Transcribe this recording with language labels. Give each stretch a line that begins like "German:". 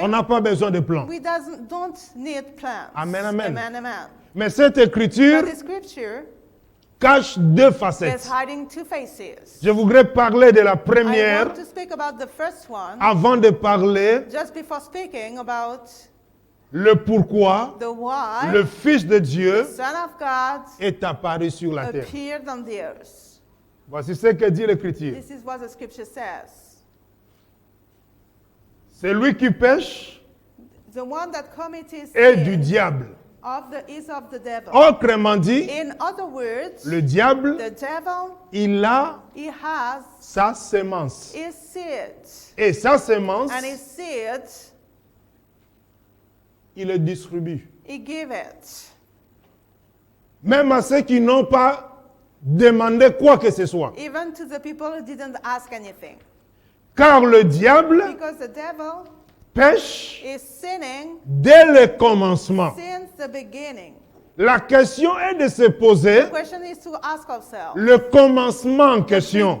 French: on n'a pas besoin de plans.
English: we don't need plans. Amen, amen. Amen, amen.
French: Mais cette écriture
English: But the scripture
French: cache deux
English: is
French: facettes.
English: hiding two faces.
French: Je voudrais parler de la
English: I
French: première
English: want to speak about the first one
French: avant de parler
English: just before speaking about
French: le pourquoi
English: the why
French: le Fils de
English: the
French: Dieu
English: Son of God
French: est apparu sur la terre.
English: appeared on the earth.
French: Voici ce que dit l'Écriture.
English: This is what the scripture says.
French: C'est lui qui pêche
English: The one that commits
French: est du
English: sin
French: diable.
English: is of the devil.
French: Autrement dit,
English: In other words,
French: le diable,
English: the devil,
French: il a
English: he has
French: sa sémence.
English: his seed.
French: Et sa sémence,
English: And his seed,
French: il le distribue.
English: he give it.
French: Même à ceux qui n'ont pas demandé quoi que ce soit.
English: Even to the people who didn't ask anything.
French: Car le diable
English: Because the devil
French: pêche
English: is sinning
French: dès le commencement.
English: since the beginning.
French: La question est de se poser
English: The question is to ask ourselves,
French: le commencement en question.